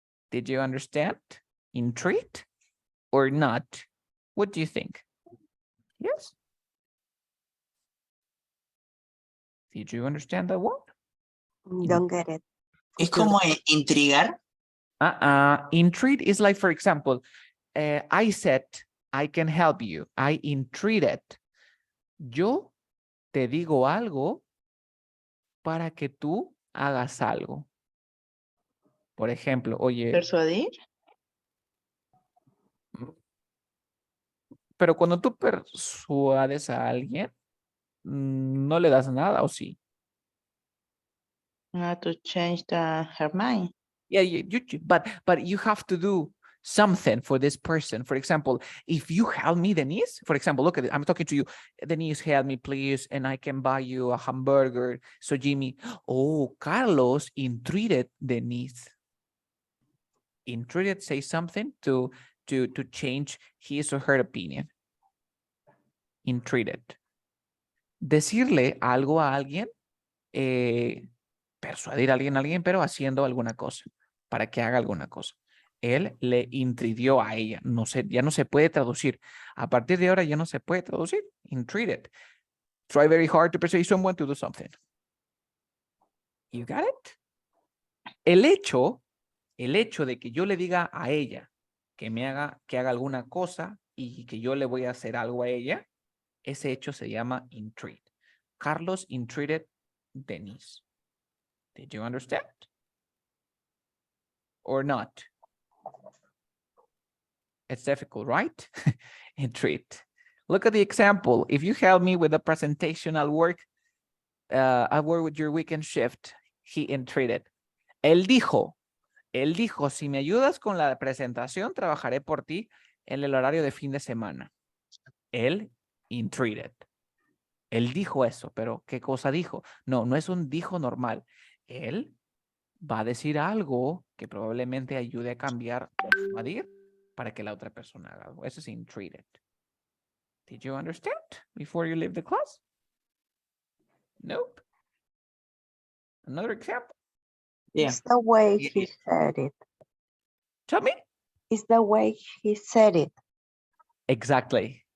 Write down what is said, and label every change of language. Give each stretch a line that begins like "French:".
English: Did you understand? Entreat or not? What do you think? Yes? Did you understand that one? Don't get it.
Spanish: Es como intrigar.
English: Entreat is like, for example, I said, I can help you. I entreated.
Spanish: Yo te digo algo para que tú hagas algo. Por ejemplo, oye, Persuadir. pero cuando tú persuades a alguien, no le das nada, ¿o sí?
English: To change her mind. Yeah, but you have to do something for this person. For example, if you help me, Denise, for example, look at it. I'm talking to you. Denise, help me, please, and I can buy you a hamburger. So Jimmy, oh, Carlos entreated Denise. Entreated, say something to change his or her opinion. Entreated.
Spanish: Decirle algo a alguien, persuadir a alguien, pero haciendo alguna cosa, para que haga alguna cosa. Él le entreated a ella. No sé, ya no se puede traducir. A partir de ahora ya no se puede traducir.
English: Entreated. Try very hard to persuade someone to do something. You got it?
Spanish: El hecho de que yo le diga a ella que haga alguna cosa y que yo le voy a hacer algo a ella, ese hecho se llama entreat.
English: Carlos entreated Denise. Did you understand? Or not? It's difficult, right? Entreat. Look at the example. If you help me with the presentation, I'll work with your weekend shift. He entreated.
Spanish: Él dijo, si me ayudas con la presentación, trabajaré por ti en el horario de fin de semana. Él entreated. Él dijo eso, pero ¿qué cosa dijo? No es un dijo normal. Él va a decir algo que probablemente ayude a cambiar o persuadir para que la otra persona haga algo. Eso es entreated.
English: Did you understand before you leave the class? Nope. Another example. Yeah. It's the way he said it. Tell me. It's the way he said it. Exactly.